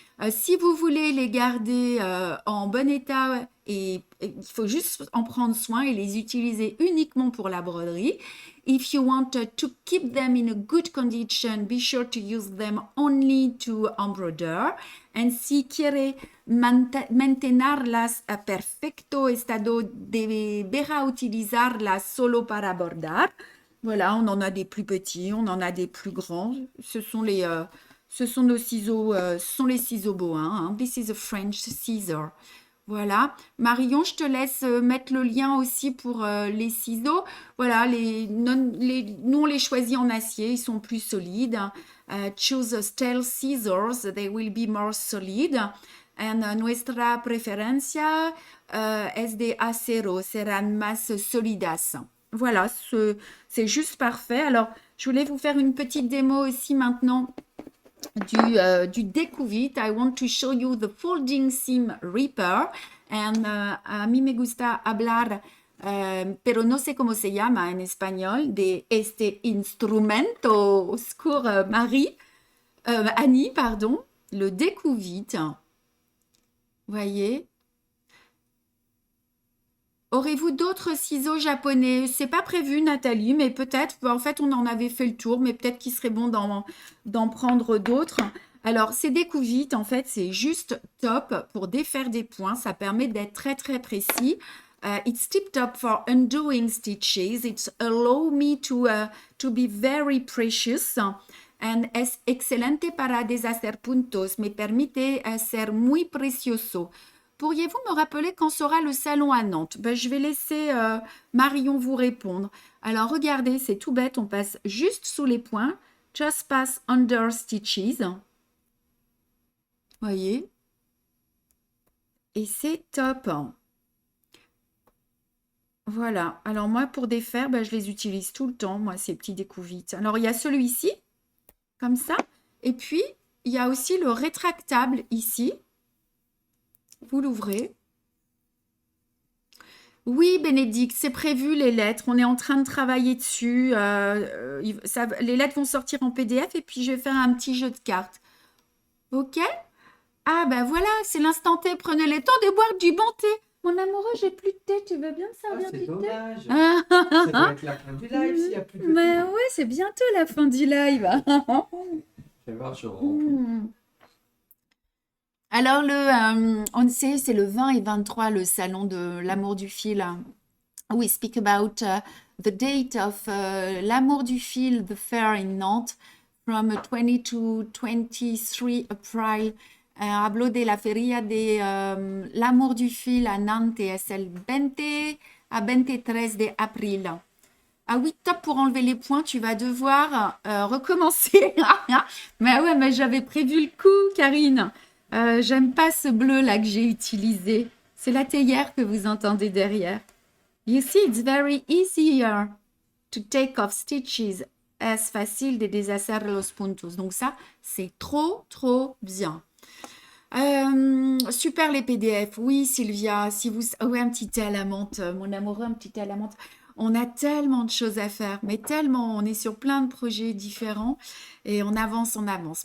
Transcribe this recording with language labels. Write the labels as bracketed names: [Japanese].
[French] Si vous voulez les garder en bon état, il faut juste en prendre soin et les utiliser uniquement pour la broderie. [English] If you want to keep them in a good condition, be sure to use them only to embroider. [Spanish] And si quiere mantenerlas a perfecto estado, deberá utilizarlas solo para bordar. [French] Voilà, on en a des plus petits, on en a des plus grands. Ce sont nos ciseaux, ce sont les ciseaux Bohin. Hein. [English] This is a French scissor. [French] Voilà. Marion, je te laisse mettre le lien aussi pour les ciseaux. Voilà, nous, on les choisit en acier, ils sont plus solides. Choose steel scissors, they will be more solid. And nuestra preferencia es de acero, serán más solidas. Voilà, c'est juste parfait. Alors, je voulais vous faire une petite démo aussi maintenant du découvite. [English] I want to show you the folding seam ripper. [Spanish] And a mí me gusta hablar, pero no sé cómo se llama en español, de este instrumento. [French] Au secours, Annie, pardon. Le découvite. Voyez. Aurez-vous d'autres ciseaux japonais? C'est pas prévu, Nathalie, mais peut-être. En fait, on en avait fait le tour, mais peut-être qu'il serait bon d'en prendre d'autres. Alors, ces découvites, en fait, c'est juste top pour défaire des points. Ça permet d'être très, très précis. [English] It's tip-top for undoing stitches. It allows me to be very precious. [Spanish] And es excelente para deshacer puntos. Me permite ser muy precioso. [French] Pourriez-vous me rappeler quand sera le salon à Nantes? Je vais laisser Marion vous répondre. Alors, regardez, c'est tout bête. On passe juste sous les points. Just pass under stitches. Voyez? Et c'est top. Voilà. Alors, moi, pour défaire, je les utilise tout le temps, moi, ces petits découvites. Alors, il y a celui-ci, comme ça. Et puis, il y a aussi le rétractable ici. Vous l'ouvrez. Oui, Bénédicte, c'est prévu les lettres. On est en train de travailler dessus. Les lettres vont sortir en PDF et puis je vais faire un petit jeu de cartes. Ok? Ah, ben voilà, c'est l'instant T. Prenez le temps de boire du bon thé. Mon amoureux, j'ai plus de thé. Tu veux bien me servir du thé? C'est dommage. Ça va être la fin du live s'il n'y a plus de thé. Mais ouais, c'est bientôt la fin du live. Je vais voir, je Alors, on sait, c'est le 20 et 23, le salon de l'amour du fil. [English] We speak about the date of l'amour du fil, the fair in Nantes, from 20 to 23 April. [Spanish] Hablo de la feria de l'amour du fil à Nantes, es el 20 à 23 de avril. [French] Ah oui, top, pour enlever les points, tu vas devoir recommencer. Mais ouais, mais j'avais prévu le coup, Karine. J'aime pas ce bleu là que j'ai utilisé. C'est la théière que vous entendez derrière. [English] You see, it's very easier to take off stitches. [Spanish] Es fácil de deshacer los puntos. [French] Donc ça, c'est trop, trop bien. Super les PDF. Oui, Sylvia, si vous... Oui, un petit thé à la menthe, mon amoureux, un petit thé à la menthe. On a tellement de choses à faire, mais tellement, on est sur plein de projets différents et on avance, on avance.